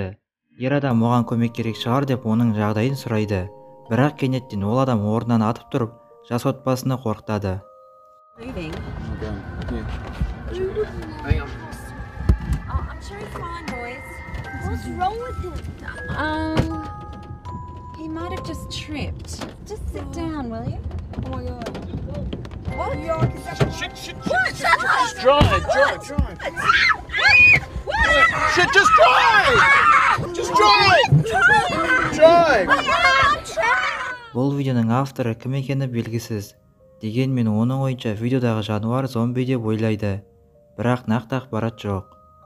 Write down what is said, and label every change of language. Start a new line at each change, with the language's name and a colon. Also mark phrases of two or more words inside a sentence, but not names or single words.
Kazakh: Ер адам оған көмек керек шығар деп оның жағдайын сұрайды. Бірақ кенеттен ол адам орнынан атып тұрып, жас отбасыны қорқытады.
English: Moving. Hang on. I'm sure he's fine, boys. What's wrong with him? He might have just tripped. Just sit down, will you? Oh my god. What? Just drive. Shit, just drive! Just drive! Drive!
Kazakh: Бұл видеоның авторы кім екені белгісіз. Дегенмен оның ойынша видеодағы жануар зомби деп ойлайды. Бірақ нақты ақпарат жоқ.